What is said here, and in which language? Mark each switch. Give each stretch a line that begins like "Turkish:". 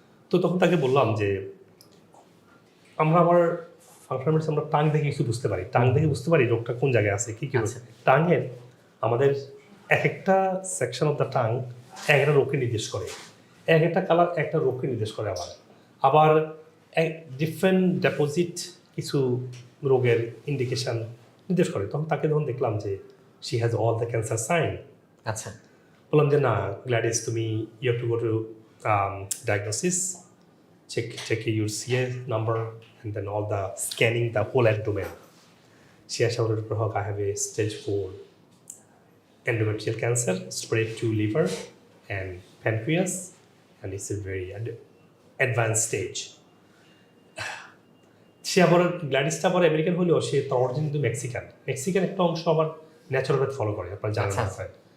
Bangla: তো তখন তাকে বললাম যে আমার ফাংশনাল আমরা টাং দেখে কিছু বুঝতে পারি, টাং দেখে বুঝতে পারি রোগটা কোন জায়গায় আছে, কি কি টাঙের আমাদের এক একটা সেকশন অফ দ্য টাং এক একটা রোগকে নির্দেশ করে, এক একটা কালার একটা রোগকে নির্দেশ করে, আবার ডিফারেন্ট ডেপোজিট কিছু রোগের ইন্ডিকেশন নির্দেশ করে। তখন তাকে যখন দেখলাম যে
English: she has all the cancer sign,
Bangla: আচ্ছা, বললাম যে না
English: Gladys, তুমি you have to go to diagnosis, check your CA number and then all the scanning the whole abdomen. She has shouted, I have a stage 4 endometrial cancer spread to liver and pancreas, and it's a very advanced stage.
Bangla: সে আবার গ্ল্যাডিসটা আবার American হলেও সে তার origin কিন্তু Mexican একটা অংশ আবার ন্যাচারোপ্যাথ follow করে, আপনার জানেন না স্যার।